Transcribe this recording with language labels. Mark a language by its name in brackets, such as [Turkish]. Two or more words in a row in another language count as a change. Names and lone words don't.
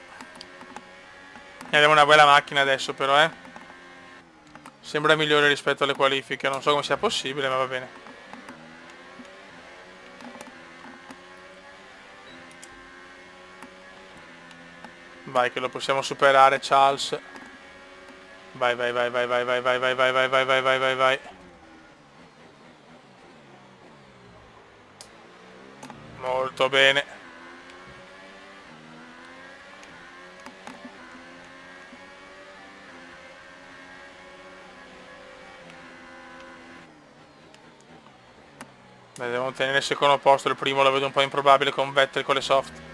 [Italian] E abbiamo una bella macchina adesso però, Sembra migliore rispetto alle qualifiche. Non so come sia possibile, ma va bene. Vai che lo possiamo superare, Charles. Vai, vai, vai, vai, vai, vai, vai, vai, vai, vai, vai, vai, vai, vai, vai. Molto bene. Devono tenere il secondo posto, il primo lo vedo un po' improbabile con Vettel con le soft.